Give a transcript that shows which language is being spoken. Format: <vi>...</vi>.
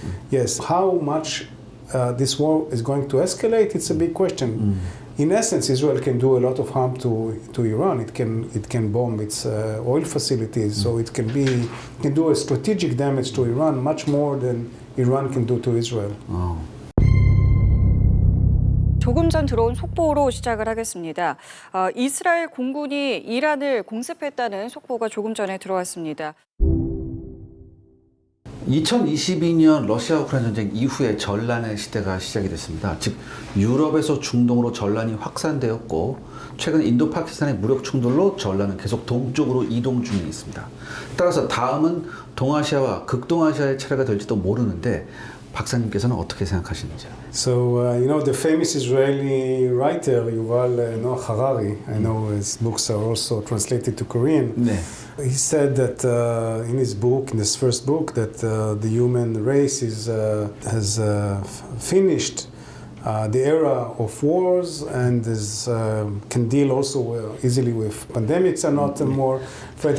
<en>Yes, how much this war is going to escalate, it's a big question. In essence, Israel can do a lot of harm to Iran. It can bomb its oil facilities, so it can do a strategic damage to Iran much more than Iran can do to Israel.</en> <ko>조금 전 들어온 속보로 시작을 하겠습니다. 이스라엘 공군이 이란을 공습했다는 속보가 조금 전에 들어왔습니다. 2022년 러시아 우크라이나 전쟁 이후에 전란의 시대가 시작이 됐습니다. 즉 유럽에서 중동으로 전란이 확산되었고, 최근 인도 파키스탄의 무력 충돌로 전란은 계속 동쪽으로 이동 중에 있습니다. 따라서 다음은 동아시아와 극동아시아의 차례가 될지도 모르는데, 박사님께서는 어떻게 생각하시는지요?</ko> <en>So, the famous Israeli writer Yuval Noah Harari, I know his books are also translated to Korean.</en> <ko>네.</ko> <en>He said that in his first book, that the human race has finished the era of wars and can deal also easily with pandemics are not more threat.</en>